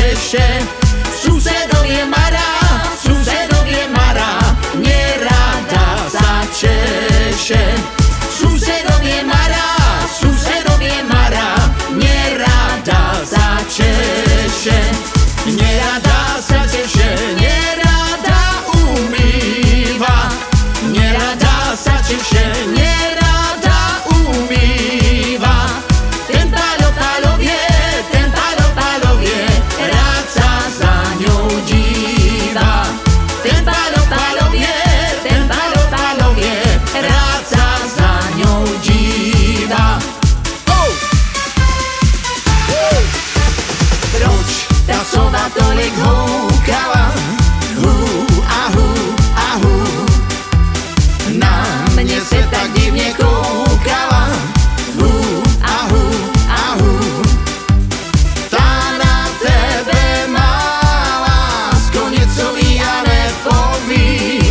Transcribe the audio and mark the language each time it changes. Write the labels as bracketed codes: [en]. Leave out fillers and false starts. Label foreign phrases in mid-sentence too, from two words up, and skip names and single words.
[sk] češe. Susedovie Mara, nerada sa češe. Susedovie Mara, nerada sa češe. Nerada sa češe, nerada umýva. Nerada sa češe, nerada umýva. Ten Paľo vie, rád sa za ňou díva. Ten Paľo vie, rád sa za ňou díva. [cs] Proč tá sova tolik húkala? Na mne se tak divne koukala. Tá na tebe má lásko něco ví a nepoví.